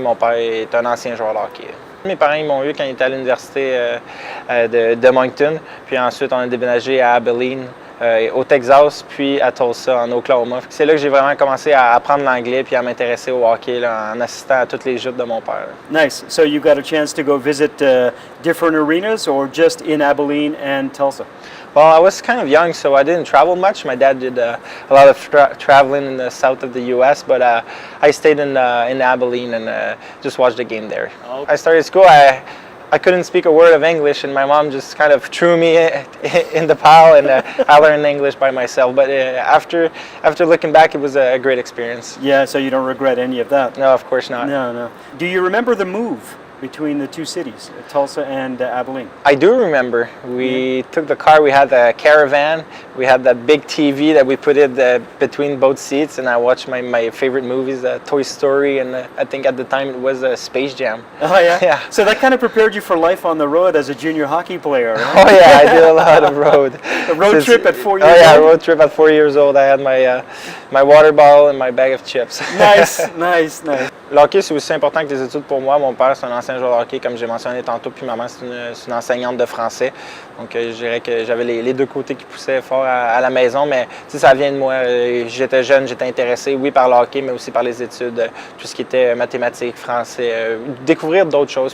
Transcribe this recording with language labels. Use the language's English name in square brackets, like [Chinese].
[French] Mon père est un ancien joueur de hockey. Mes parents ils m'ont eu quand ils étaient à l'université de Moncton. Puis ensuite, on a déménagé à Abilene, au Texas, puis à Tulsa, en Oklahoma. C'est là que j'ai vraiment commencé à apprendre l'anglais puis à m'intéresser au hockey là, en assistant à toutes les joutes de mon père. [English] Nice. So you got a chance to go visit different arenas or just in Abilene and Tulsa? Well, I was kind of young, so I didn't travel much. My dad did a lot of traveling in the south of the U.S., but I stayed in Abilene and just watched the game there. Okay. I started school. I couldn't speak a word of English, and my mom just kind of threw me in the pile, and I learned English by myself. But after looking back, it was a great experience. Yeah, so you don't regret any of that? No, of course not. No. Do you remember the move between the two cities, Tulsa and Abilene? I do remember. We took the car, we had the caravan, we had that big TV that we put in between both seats, and I watched my favorite movies, Toy Story, and I think at the time it was Space Jam. Oh yeah? Yeah. So that kind of prepared you for life on the road as a junior hockey player, right? Oh yeah, I did a lot of road. A road trip at 4 years old? Oh yeah, a road trip at 4 years old. I had my water bottle and my bag of chips. Nice. [French] Le hockey, c'est aussi important que les études pour moi. Mon père, c'est un ancien joueur de hockey, comme j'ai mentionné tantôt, puis maman, c'est une enseignante de français. Donc, je dirais que j'avais les deux côtés qui poussaient fort à la maison, mais ça vient de moi. J'étais jeune, j'étais intéressé, oui, par le hockey, mais aussi par les études, tout ce qui était mathématiques, français, découvrir d'autres choses.